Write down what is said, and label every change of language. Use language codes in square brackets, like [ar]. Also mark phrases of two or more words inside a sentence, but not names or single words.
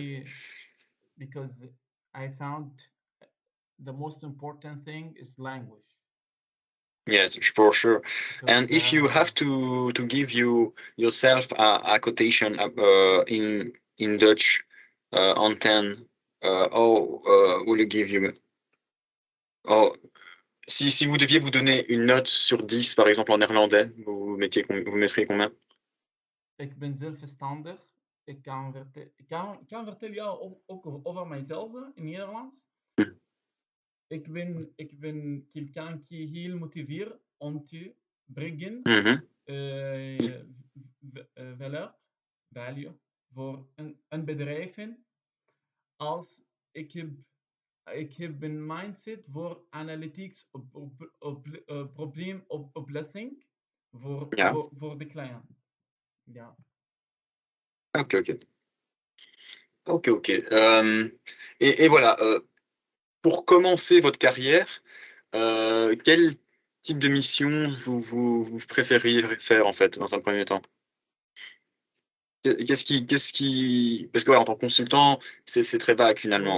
[en] me, because I found the most important thing is language. Yes, for sure. Because And if you have to give yourself a quotation in Dutch on 10, how will you give you? [fr] Oh, si vous deviez vous donner une note sur 10, par exemple en néerlandais, vous mettriez combien? [nl] ik ben zelfstandig. Ik kan vertellen ook over mijzelf in Nederlands. Ik ben [fr] quelqu'un qui [nl] heel motiveert om te brengen Mhm. value, value voor een bedrijf als ik heb een mindset voor analytics probleemoplossing Ja, voor de cliënt. Ja. [fr] ok, ok. Ok, ok. Et voilà, pour commencer votre carrière, quel type de mission vous préfériez faire en fait dans un premier temps? Parce que ouais, en tant que consultant, c'est très vague finalement.